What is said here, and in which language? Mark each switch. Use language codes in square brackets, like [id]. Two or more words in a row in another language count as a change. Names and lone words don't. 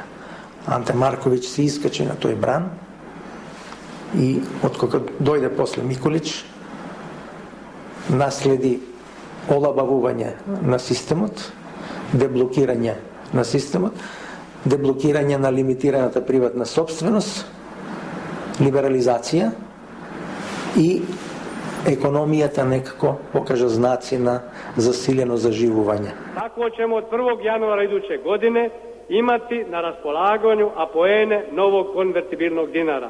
[mk] Анте Марковиќ се искачи на тој бран и откога дојде после Миколич, наследи олабавување на системот, деблокирање на системот, деблокирање на лимитираната приватна собственост, либерализација и економијата некако покажа знаци на засилено заживување. [hr] Tako ćemo od 1. januara iduće godine imati na raspolaganju apoene novog konvertibilnog dinara.